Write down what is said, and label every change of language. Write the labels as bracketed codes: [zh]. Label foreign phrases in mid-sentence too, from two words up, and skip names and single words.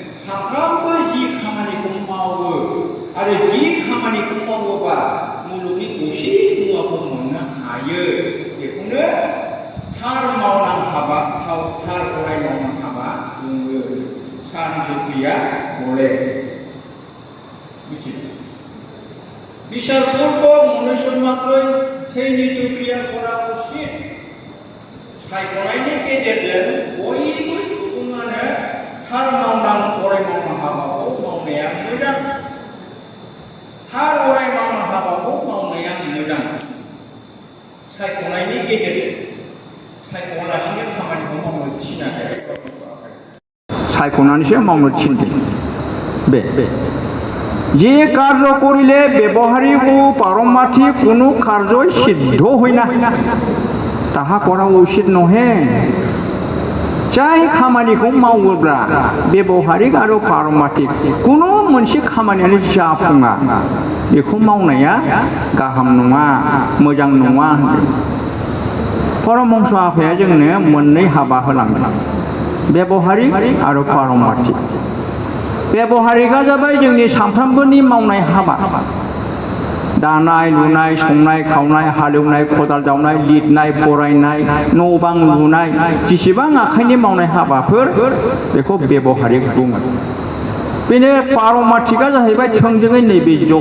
[brx] साफ्रोमबो जि खामानिखौ मावो आरो जि खामानिखौ मावोबा मुलुगनि खौसे मुवाखौ मोननो हायो बेखौनो थार मावनां हाबा थार अराय मावनां हाबा बुङो शान्तिप्रिया বলে [bn] বিচারপূর্বক মনুষ্য মাত্রই সেই নীতিক্রিয়া করা উচিত [brx] सायख'नायनि गेजेरजों बयबो सुबुङानो थार मावनां अराय मावनां हाबाखौ मावनाया मोजां थार अराय मावनां हाबाखौ मावनाया मोजां सायख'नायनि गेजेरजों सायख'आलासिनो खामानिखौ मावनो थिनाखै सायख'नानैसो मावनो थिनदों बे [bn] যে কার্য করিলে ব্যবহারিক ও পারমার্থিক কোনো কার্যই সিদ্ধ হয় না তাহা করা উচিত নহে [brx] जाय खामानिखौ मावोब्ला व्यवहारिक आरो पारमार्थिक कुनु मोनसे खामानियानो जाफुङा बेखौ मावनाया गाहाम नङा मोजां नङा परमहंस आफाया जोंनो मोननै हाबा होलांदों व्यवहारिक आरो पारमार्थिक व्यवहारिकआ जाबाय जोंनि सानफ्रोमबोनि मावनाय हाबा दानाय लुनाय संनाय खावनाय हालेवनाय खदाल जावनाय लिरनाय फरायनाय न' बां लुनाय जेसेबां आखाइनि मावनाय हाबाफोर बेखौ व्यवहारिक बुङो बेनो पारमार्थिकआ जाहैबाय थोंजोङै नैबे